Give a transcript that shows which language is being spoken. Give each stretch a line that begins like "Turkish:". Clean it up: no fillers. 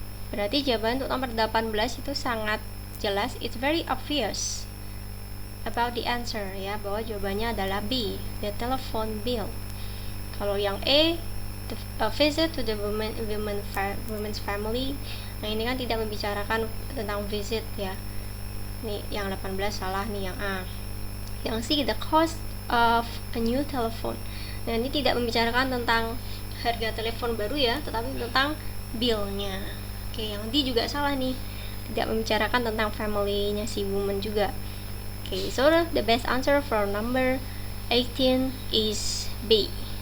Indonesian: Berarti jawaban untuk nomor 18 itu sangat jelas,
English: it's very obvious about the answer
Indonesian: ya, bahwa jawabannya adalah B,
English: the telephone bill.
Indonesian: Kalau yang
English: A, a visit to the woman's family.
Indonesian: Nah, ini kan tidak membicarakan tentang visit ya. Nih, yang 18 salah nih, yang A.
English: Yang C, the cost of a new telephone.
Indonesian: Nah, ini tidak membicarakan tentang harga telepon baru ya, tetapi tentang bill-nya. Oke, yang D juga salah nih. Tidak membicarakan tentang family-nya si woman juga.
English: Okay, so the best answer for number 18 is B.